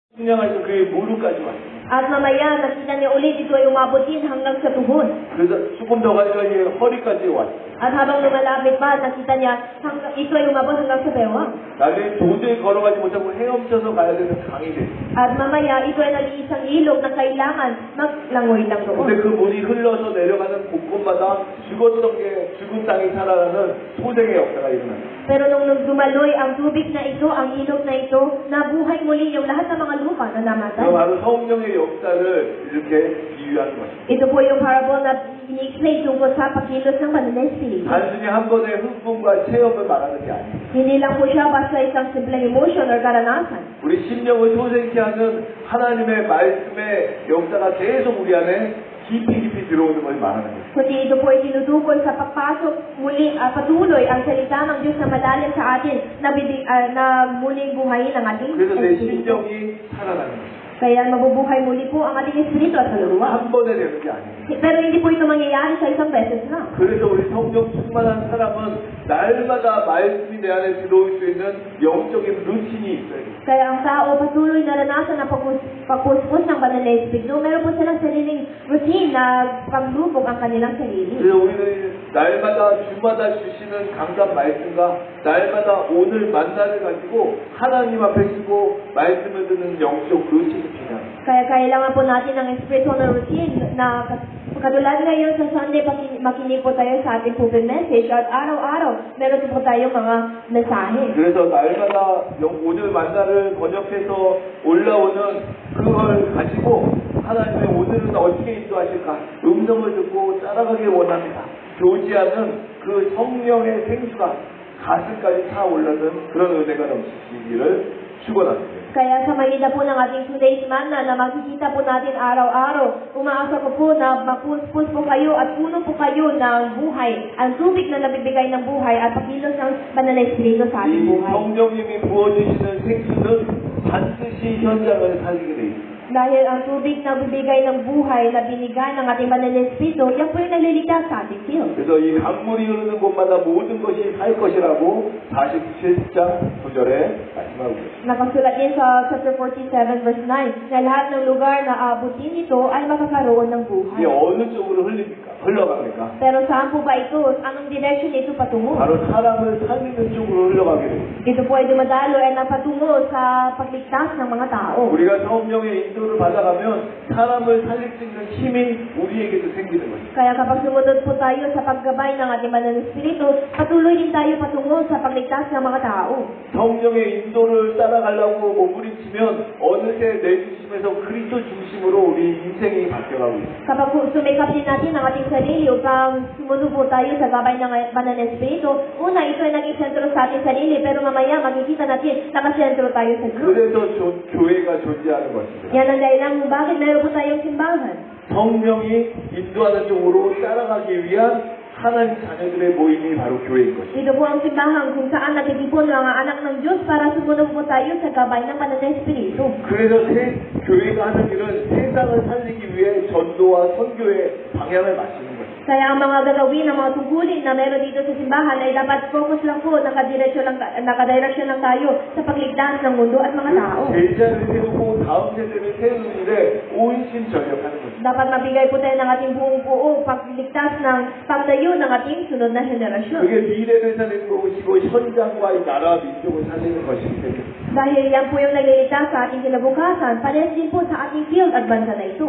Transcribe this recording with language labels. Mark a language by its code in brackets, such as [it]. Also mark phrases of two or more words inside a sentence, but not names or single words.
[ko] 측량해서 그의 무릎까지 왔습니다. [tl] At mamaya, nakita niya ulit ito ay umabot din hanggang sa tuhod. [ko] 그래서 조금 더 가니까 이제 허리까지 왔습니다. [tl] At habang lumalapit pa, nakita niya ito ay umabot hanggang sa bewang. [ko] 나중에 도저히 걸어가지 못하고 헤엄쳐서 가야 되는 강이 됐습니다. [tl] At mamaya, ito ay naging isang ilog na kailangan maglangoy lang doon. [ko] 근데 그 물이 흘러서 내려가는 곳곳마다 죽은 땅이 살아나는 소생의 역사가 일어납니다. [tl] Pero nung dumaloy ang tubig na ito, ang ilog na ito, nabuhay muli yung lahat ng mga lupa na namatay. [ko] 그 바로 성령의 역사를 이렇게 비유하는 것입니다. [tl] Ito po yung parable na ini-explain tungkol sa pagkilos ng banal na espiritu. [ko] 단순히 한 번의 흑분과 체험을 말하는 게 아니에요. [tl] Hindi lang po siya basta isang simpleng [en] emotion or [tl] karanasan. [ko] 우리 심령을 소생케 하는 하나님의 말씀의 역사가 계속 우리 안에 깊이 들어오는 걸 말하는 거예요. [tl] Kundi ito po ay tinutukoy sa pagpasok muli, patuloy ang salita ng Diyos na malalim sa atin na muling buhayin ang ating [ko] 그래서 내 [tl] espiritu. [ko] 심령이 살아나는 거예요. [tl] Kaya mabubuhay muli po ang ating espiritu at kaluluwa. [ko] 한 번에 되는 게 아니에요. [tl] Pero hindi po ito mangyayari sa isang beses na. [ko] 그래서 우리 성령 충만한 사람은 날마다 말씀이 내 안에 들어올 수 있는 영적인 루틴이 있어요. [tl] Kaya ang tao patuloy naranasan ang pagpuspos ng banal na espiritu. Meron po silang sariling routine na panglubog ang kanilang sarili. [ko] 그래서 우리는 날마다 주마다 주시는 강단 말씀과 날마다 오늘 만나를 가지고 하나님 앞에 서고 말씀을 듣는 영적 루틴이 필요합니다. [tl] Kaya kailangan po natin ng spiritual na routine na katulad ngayon sa Sunday, makinig po tayo sa ating pulpit message at araw-araw meron po tayong mga mensahe. [ko] 그래서 날마다 오늘 만나를 번역해서 올라오는 그걸 가지고 하나님의 오늘은 어떻게 인도하실까 음성을 듣고 따라가길 원합니다. 교지하는 그 성령의 생수가 가슴까지 차올라는 그런 은혜가 넘치시기를 축원합니다. [tl] Kaya sa mahina po ng ating [en] today's manna [tl] na makikita po natin araw-araw, umaasa ko po na mapuspos po kayo at puno po kayo ng buhay, ang tubig na nabibigay ng buhay at pakilos ng banal na espiritu sa ating [ko] 이 [tl] buhay. [ko] 성령님이 부어주시는 생수는 반드시 현장을 살리게 돼 있습니다. [tl] Dahil ang tubig na bibigay ng buhay na binigay ng ating banal na espiritu, yan po yung nagliligtas sa ating field. [ko] 그래서 이 강물이 흐르는 곳마다 모든 것이 살 것이라고 47장 9절에 말씀하고 있습니다. [tl] Nakasulat din sa [en] chapter 47 verse 9 [tl] na lahat ng lugar na aabutin nito ay makakaroon ng buhay. [ko] 이게 어느 쪽으로 흘러갑니까? [tl] Pero saan po ba ito? Anong direction ito patungo? [ko] 바로 사람을 살리는 쪽으로 흘러가게 됩니다. [tl] Ito po ay dumadalo ay napatungo sa pagligtas ng mga tao. [ko] 우리가 성령의 인도를 받아가면 사람을 살릴 수 있는 힘이 우리에게도 생기는 것입니다. [tl] Kaya kapag sumunod po tayo sa paggabay ng ating banal na espiritu, patuloy din tayo patungo sa pagligtas ng mga tao. [ko] 성령의 인도를 따라가려고 몸부림치면 어느새 내 중심에서 그리스도 중심으로 우리 인생이 바뀌어가고 있습니다. [tl] Kapag sumikap din natin ang ating sarili upang sumunod po tayo sa gabay ng banal na espiritu, una ito ay naging sentro sa ating sarili, pero mamaya makikita natin nakasentro tayo sa Diyos. [ko] 그래서 교회가 존재하는 것입니다. [tl] Yan ang dahilan kung bakit meron po tayong simbahan. [ko] 성령이 인도하는 쪽으로 따라가기 위한 하나님 자녀들의 모임이 바로 교회인 것입니다. [tl] Ito po ang simbahan kung saan nagtitipon ang mga anak ng Diyos para sumunod po tayo sa gabay ng banal na espiritu. [ko] 그래서 교회가 하는 일은 세상을 살리기 위해 전도와 선교의 방향을 맞추는 것입니다. [tl] Kaya ang mga gagawin, ang mga tungkulin na meron dito sa simbahan ay dapat focus lang po, nakadireksyon lang tayo sa pagligtas ng mundo at mga tao. [ko] 제자를 세우고 다음 세대를 세우는 일에 온심전력하는 것입니다. [tl] Dapat mabigay po tayo ng ating buong buo pagligtas ng pagtayo ng ating sunod na henerasyon. [ko] 그게 미래를 살리는 것이고 현장과 이 나라와 민족을 살리는 것이기 때문에 [tl] Dahil yan po yung nagliligtas sa ating kinabukasan, parehas din po sa ating field at bansa na ito.